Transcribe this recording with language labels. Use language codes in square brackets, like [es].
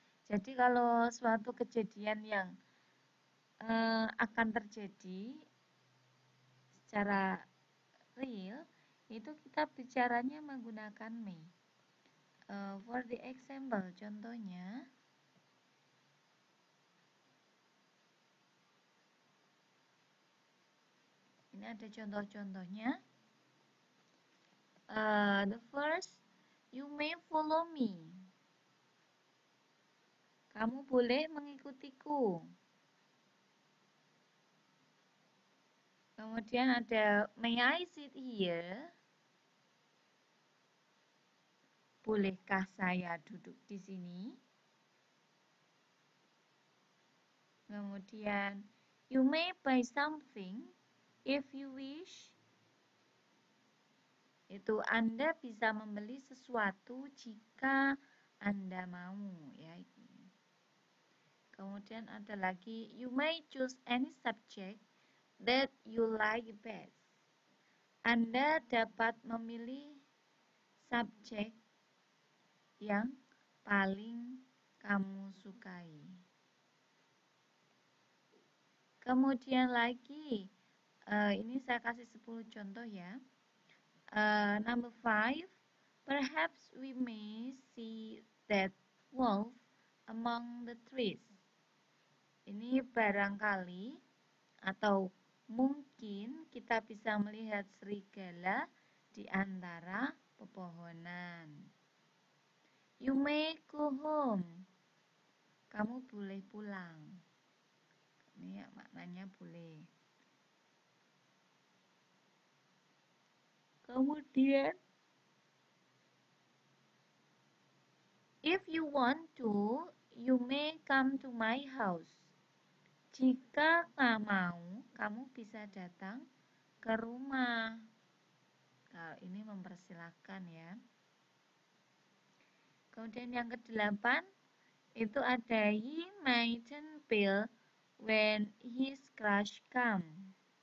[id] Jadi kalau suatu kejadian yang akan terjadi secara real, itu kita bicaranya menggunakan may. [en] For the example, [id] contohnya, ini ada contoh-contohnya. [en] The first, you may follow me. [id] Kamu boleh mengikutiku. Kemudian ada, [en] may I sit here? [id] Bolehkah saya duduk di sini? [en] Kemudian, you may buy something if you wish. [id] Itu Anda bisa membeli sesuatu jika Anda mau, ya. Kemudian ada lagi, [en] you may choose any subject that you like best. [id] Anda dapat memilih subjek yang paling kamu sukai. Kemudian lagi, ini saya kasih 10 contoh ya. [en] Number 5, perhaps we may see that wolf among the trees. [id] Ini barangkali atau mungkin kita bisa melihat serigala di antara pepohonan. [en] You may go home. [id] Kamu boleh pulang. Ini ya, maknanya boleh. [en] Kemudian, if you want to, you may come to my house. [id] Jika nggak mau, kamu bisa datang ke rumah. Nah, ini mempersilahkan ya. Kemudian yang ke-8, itu ada [en] he mightn't bill when his crush come.